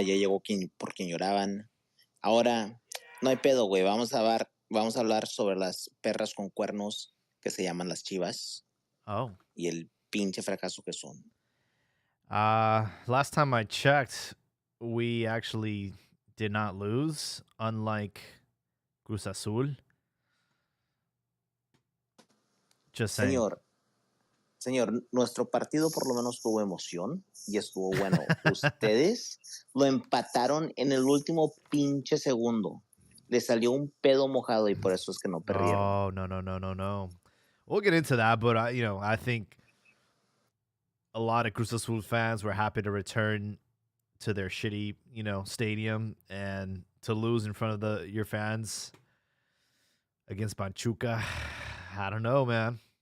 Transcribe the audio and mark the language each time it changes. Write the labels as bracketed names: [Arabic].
[Spanish] Ya llegó por quien lloraban. Ahora, no hay pedo, güey. Vamos a hablar sobre las perras con cuernos que se llaman las Chivas Oh. y el pinche fracaso que son. [English] Last time I checked, we actually did not lose, unlike Cruz Azul. Just saying. [Spanish] Señor, nuestro partido por lo menos tuvo emoción y estuvo bueno. Ustedes lo empataron en el último pinche segundo. Le salió un pedo mojado y por eso es que no perdieron. [English] Oh, no. We'll get into that, but I think a lot of Cruz Azul fans were happy to return to their shitty, stadium and to lose in front of your fans against Pachuca. I don't know, man.